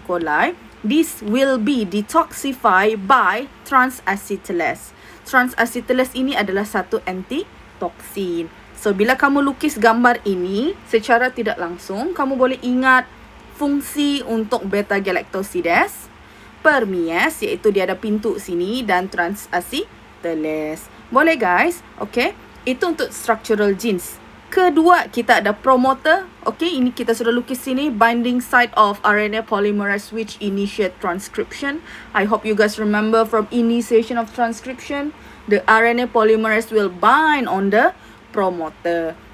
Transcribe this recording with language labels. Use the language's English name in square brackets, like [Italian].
[English] coli, this will be detoxified by trans-acetylase. [Malay] Trans-acetylase ini adalah satu antitoksin. So, bila kamu lukis gambar ini, secara tidak langsung, kamu boleh ingat fungsi untuk beta-galactosidase, permease, iaitu dia ada pintu sini, dan trans-acetylase. Boleh guys? Okay. Itu untuk structural genes. Kedua, kita ada promoter. Okay, ini kita sudah lukis sini. [English] Binding site of RNA polymerase which initiate transcription. I hope you guys remember from initiation of transcription, the RNA polymerase will bind on the promoter.